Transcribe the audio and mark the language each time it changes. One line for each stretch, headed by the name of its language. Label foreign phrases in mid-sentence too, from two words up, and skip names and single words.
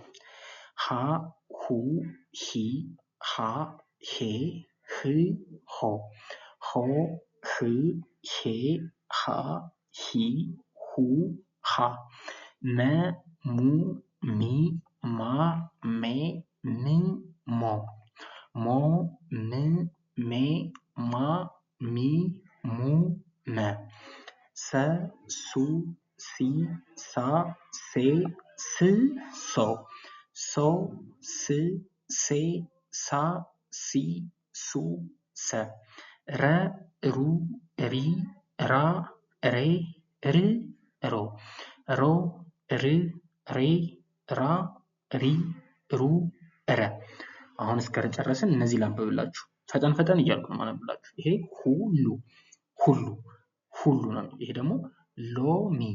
Amharic: ሀ ሁ ሂ ሃ ሄ ህ ሆ። ሆ ህ ሄ ሃ ሂ ሁ ሃ። መ ሙ ሚ ማ ሜ ም ሞ። ሞ ም ሜ ማ ሚ ሙ መ። ሰ ሱ ሲ ሳ ሴ ስ ሶ። ሶ ስ ሴ ሳ ሲ ሱ ሰ። ረ ሩ ሪ ራ ሬ ር ሮ። ሮ ር ሬ ራ ሪ ሩ ረ። አሁን እስከጨረስን እነዚህ ላንብብላችሁ። ፈጠን ፈጠን እያልኩ ነው ማነብላችሁ። ይሄ ሁሉ ሁሉ ሁሉ ነው። ይሄ ደግሞ ሎሚ